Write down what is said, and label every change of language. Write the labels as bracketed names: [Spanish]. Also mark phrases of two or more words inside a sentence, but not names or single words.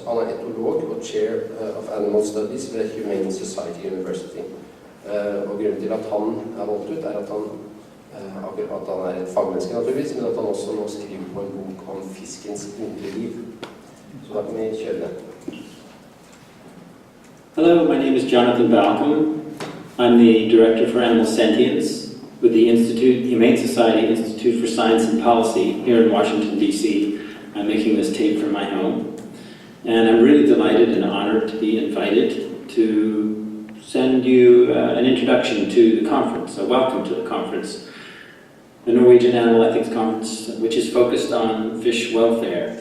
[Norwegian] Han er etolog og [English] Chair of Animal Studies [Norwegian] ved Humane Society University. Og grunnen til at han er valgt ut, er at han er et fagmenneske naturligvis, men at han også nå skriver på en bok om fiskens indre liv. Så da kan vi kjøre det. [English] Hello, my name is Jonathan Balcombe. I'm the Director for Animal Sentience with the Humane Society Institute for Science and Policy here in Washington, D.C. I'm making this tape from my home, and I'm really delighted and honored to be invited to send you an introduction to the conference, a welcome to the conference, the Norwegian Animal Ethics Conference, which is focused on fish welfare.